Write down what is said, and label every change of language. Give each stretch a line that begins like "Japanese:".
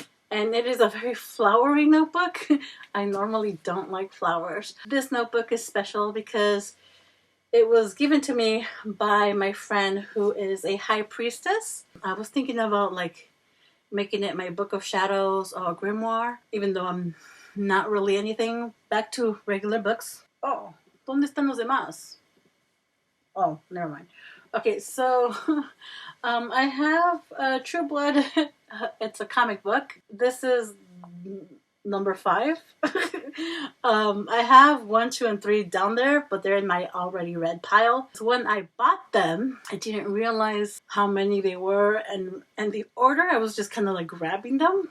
English: And it is a very flowery notebook. I normally don't like flowers. This notebook is special because it was given to me by my friend who is a high priestess. I was thinking about like making it my Book of Shadows or grimoire, even though I'm not really anything. Back to regular books.
Spanish: Oh, ¿dónde están los demás?
English: Oh, never mind. Okay, so I have Tru Blood. It's a comic book. This is number 5. I have 1, 2, and 3 down there, but they're in my already read pile. So when I bought them, I didn't realize how many they were, and the order, I was just kind of like grabbing them.